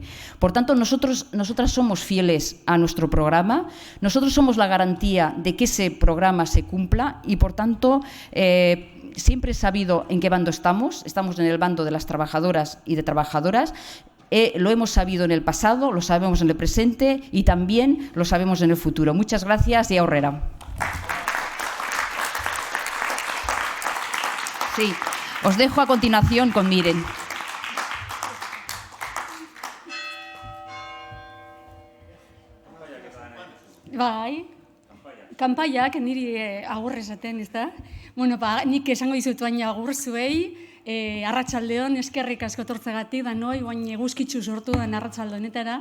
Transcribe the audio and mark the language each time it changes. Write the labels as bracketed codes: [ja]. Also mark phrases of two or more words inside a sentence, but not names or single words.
[es] Por tanto, nosotras somos fieles a nuestro programa, nosotros somos la garantía de que ese programa se cumpla y, por tanto, siempre he sabido en qué bando estamos en el bando de las trabajadoras y de trabajadoras. Lo hemos sabido en el pasado, lo sabemos en el presente y también lo sabemos en el futuro. Muchas gracias y aurrera. Sí, os dejo a continuación con Miren. [eu] Bai, kanpaiak niri agur esaten, ez da? Bueno, nik esango dizut baina agur zuei, arratsaldeon eskerrik asko etortzegatik danoi, bain eguzkitsu sortu den arratsalde honetara.